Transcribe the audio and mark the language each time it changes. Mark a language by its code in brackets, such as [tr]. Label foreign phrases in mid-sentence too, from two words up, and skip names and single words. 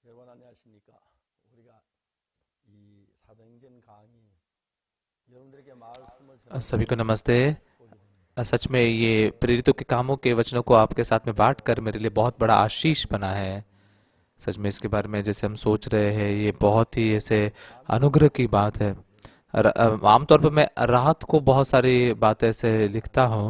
[ko] 안녕하십니까. 우리가 이 사도행전 강의 여러분들에게 말씀을 [hi] सभी को [ko] 전하기 [hi] नमस्ते। [ko] 보기 원합니다. [hi] सच में ये प्रेरितों के कामों के वचनों को आपके साथ में बांट कर मेरे लिए बहुत बड़ा आशीष बना है। सच में इसके बारे में जैसे हम सोच रहे हैं ये बहुत ही ऐसे अनुग्रह की बात है। आमतौर पर मैं रात को बहुत सारी बातें ऐसे लिखता हूँ।